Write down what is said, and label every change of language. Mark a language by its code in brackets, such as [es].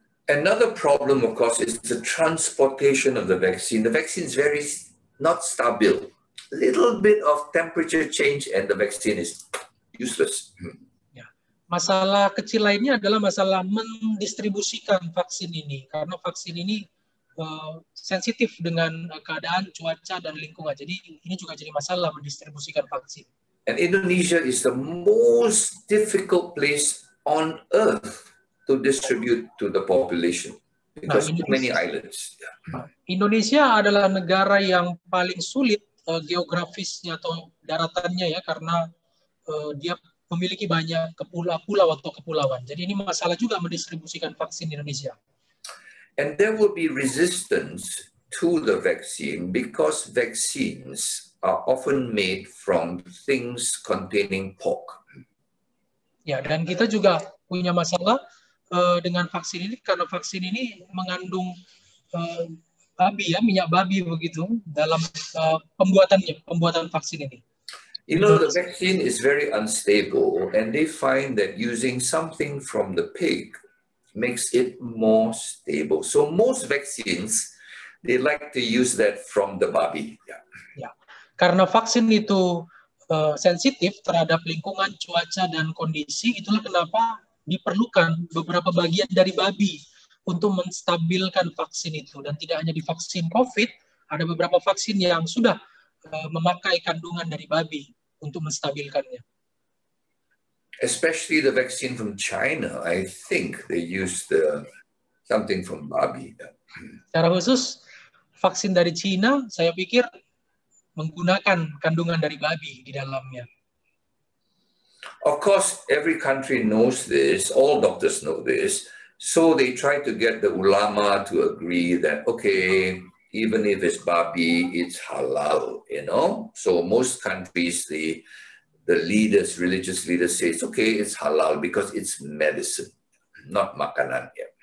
[en] Another problem, of course, is the transportation of the vaccine. The vaccine is very not stable. A little bit of temperature change and the vaccine is useless. [id] Ya. Masalah kecil lainnya adalah masalah mendistribusikan vaksin ini. Karena vaksin ini sensitif dengan keadaan cuaca dan lingkungan. Jadi ini juga jadi masalah mendistribusikan vaksin. [en] And Indonesia is the most difficult place on earth to distribute to the population because too many islands. Yeah. [id] Indonesia adalah negara yang paling sulit geografisnya atau daratannya ya karena dia memiliki banyak pulau atau kepulauan. Jadi ini masalah juga mendistribusikan vaksin di Indonesia. [en] And there will be resistance to the vaccine because vaccines are often made from things containing pork. [id] Ya, dan kita juga punya masalah dengan vaksin ini karena vaksin ini mengandung babi ya, minyak babi begitu dalam pembuatan vaksin ini. [en] You know, the vaccine is very unstable and they find that using something from the pig makes it more stable. So most vaccines, they like to use that from the babi. Yeah. [id] Ya, karena vaksin itu sensitif terhadap lingkungan, cuaca, dan kondisi, itulah kenapa diperlukan beberapa bagian dari babi untuk menstabilkan vaksin itu. Dan tidak hanya di vaksin COVID, ada beberapa vaksin yang sudah memakai kandungan dari babi untuk menstabilkannya. [en] Especially the vaccine from China, I think they used something from babi. [id] Secara khusus, vaksin dari Cina, saya pikir menggunakan kandungan dari babi di dalamnya. [en] Of course, every country knows this, all doctors know this, so they try to get the ulama to agree that, okay, even if it's babi, it's halal, you know? So most countries, the leaders, religious leaders say, it's okay, it's halal because it's medicine, not makanan.